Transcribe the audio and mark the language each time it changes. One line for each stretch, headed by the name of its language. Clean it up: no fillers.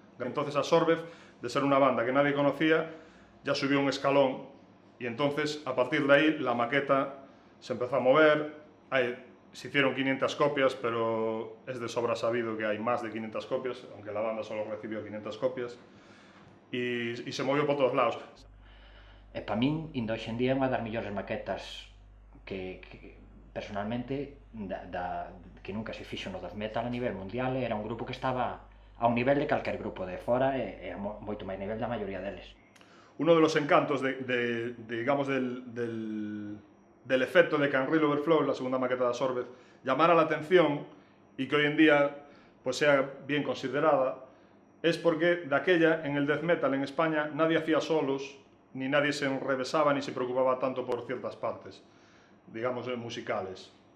Spanish: Entonces Absorbed, de ser una banda que nadie conocía, ya subió un escalón. Y entonces, a partir de ahí, la maqueta se empezó a mover. Se hicieron 500 copias, pero es de sobra sabido que hay más de 500 copias, aunque la banda solo recibió 500 copias. Y se movió por todos lados.
Galician: Para min, indo hoxe en día, é unha das mellores maquetas que personalmente, que nunca se fixo no death metal a nivel mundial. Era un grupo que estaba a un nivel de calquer grupo de fora e a moito máis nivel da maioría deles.
Spanish: Uno de los encantos digamos, del efecto de Can Real Overflow, la segunda maqueta de Absorbed, llamara la atención y que hoy en día pues, sea bien considerada, es porque de aquella, en el death metal en España, nadie hacía solos, ni nadie se enrevesaba ni se preocupaba tanto por ciertas partes, digamos, musicales.